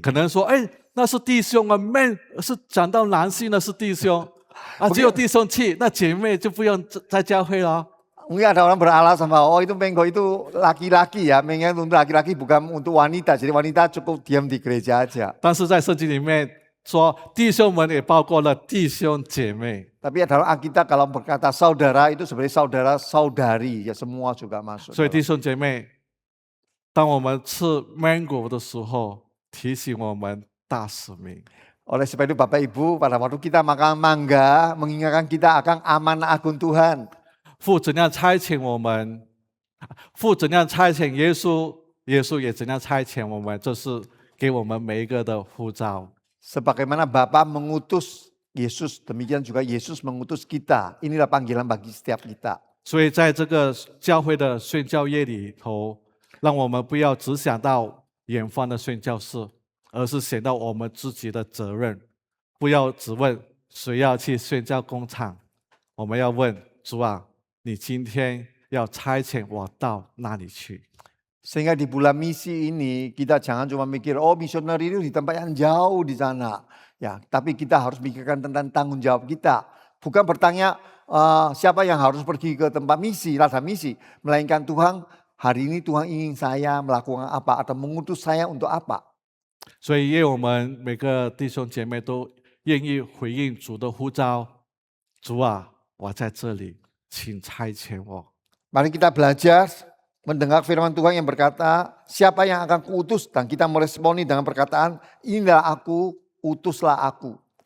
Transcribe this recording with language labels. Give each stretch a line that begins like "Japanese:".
Chinese: 可能说，哎，那是弟兄啊，man 是讲到男性的是弟兄啊，只有弟兄去，那姐妹就不用在教会了。
Indonesian: Mungkin ada orang beralasan bahwa itu mango itu laki-laki ya, mango untuk laki-laki bukan untuk wanita, jadi wanita cukup diam di gereja aja.
Chinese: 但是在圣经里面说，弟兄们也包括了弟兄姐妹。
Indonesian: Tapi dalam Alkitab kalau berkata saudara itu sebenarnya saudara-saudari ya semua juga masuk.
Chinese: 所以弟兄姐妹，当我们吃 mango 的时候，提醒我们大使命。
Indonesian: Oleh sebab itu Bapak Ibu pada waktu kita makan mangga mengingatkan kita akan amanah agung Tuhan.
Chinese: 父怎样差遣我们，父怎样差遣耶稣，耶稣也怎样差遣我们，这是给我们每一个的呼召。
Indonesian: Sebagaimana Bapa mengutus Yesus, demikian juga Yesus mengutus kita. Inilah panggilan bagi setiap kita.
Chinese: 所以在这个教会的宣教业里头，让我们不要只想到远方的宣教士，而是想到我们自己的责任。不要只问谁要去宣教工厂，我们要问主啊，你今天要差遣我到哪里去？
Indonesian: Sehingga di bulan misi ini kita jangan cuma mikir, oh misioneri itu di tempat yang jauh di sana. Ya, tapi kita harus mikirkan tentang tanggung jawab kita. Bukan bertanya siapa yang harus pergi ke tempat misi, ladang misi. Melainkan Tuhan, hari ini Tuhan ingin saya melakukan apa atau mengutus saya untuk apa.
Chinese: 所以愿我们每个弟兄姐妹都愿意回应主的呼召。主啊，我在这里，请差遣我。
Indonesian: Mari kita belajar mendengar firman Tuhan yang berkata, siapa yang akan kuutus, dan kita meresponi dengan perkataan, inilah aku, utuslah aku.